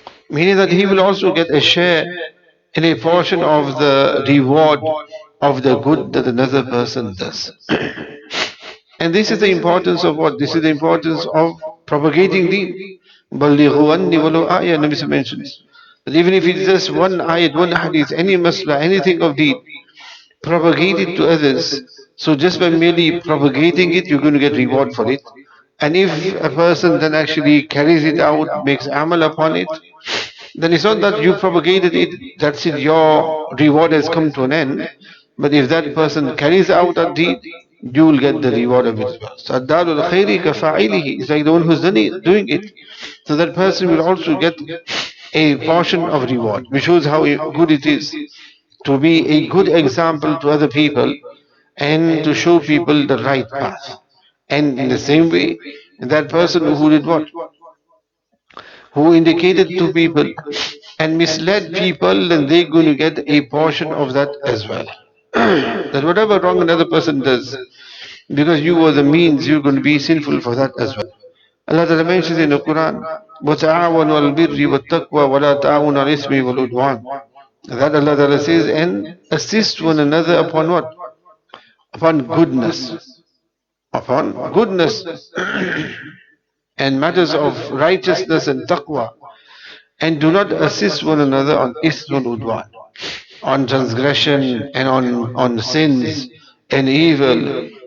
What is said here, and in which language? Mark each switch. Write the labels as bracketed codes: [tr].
[en] Meaning that he will also get a share in a portion of the reward of the good that another person does. And this is the importance of what? This is the importance of propagating deen. [ar] بَلِّغُوا عَنِّي وَلَوْ آيَةً, [en] Nabi mentions. That even if it's just one ayat, one hadith, any masla, anything of deen, propagate it to others. So just by merely propagating it, you're going to get reward for it. And if a person then actually carries it out, makes amal upon it, then it's not that you propagated it, that's it, your reward has come to an end. But if that person carries out a deed, you will get the reward of it as well. So [ar] Addarul Khairi Kafa'ilihi [en] is like the one who's doing it. So that person will also get a portion of reward, which shows how good it is to be a good example to other people and to show people the right path. And in the same way, that person who did what? Who indicated to people and misled people, then they're going to get a portion of that as well. That whatever wrong another person does, because you were the means, you're going to be sinful for that as well. Allah Ta'ala mentions in the Quran, [ar] وَتَعَاوَنُوا عَلَى الْبِرِّ وَالتَّقْوَى وَلَا تَعَاوَنُوا عَلَى الْإِثْمِ وَالْعُدْوَانِ. [en] That Allah Ta'ala says, and assist one another upon what? Upon goodness. Upon goodness. And matters of righteousness and taqwa. And do not assist one another on ism and udwan, on transgression and on sins and evil.